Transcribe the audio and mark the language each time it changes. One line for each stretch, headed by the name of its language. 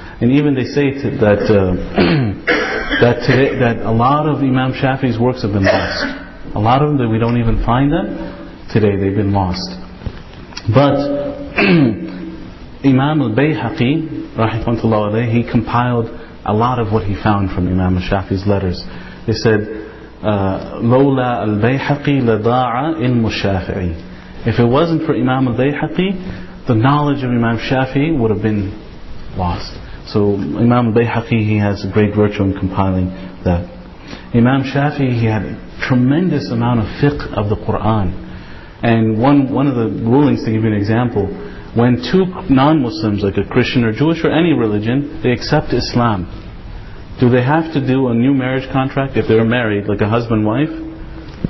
English: And even they say that a lot of Imam Shafii's works have been lost. A lot of them, that we don't even find them today, they've been lost. But Imam al-Bayhaqi, rahimahullah alayhi, he compiled a lot of what he found from Imam al-Shafi'i's letters. They said,
Arabic: لولا البيحقي لضاع علم الشافعي.
English: If it wasn't for Imam al-Bayhaqi, the knowledge of Imam Shafi'i would have been lost. So Imam al-Bayhaqi, he has a great virtue in compiling that. Imam Shafi'i, he had a tremendous amount of fiqh of the Quran. And one of the rulings, to give you an example, when two non-Muslims, like a Christian or Jewish or any religion, they accept Islam, do they have to do a new marriage contract if they're married, like a husband-wife?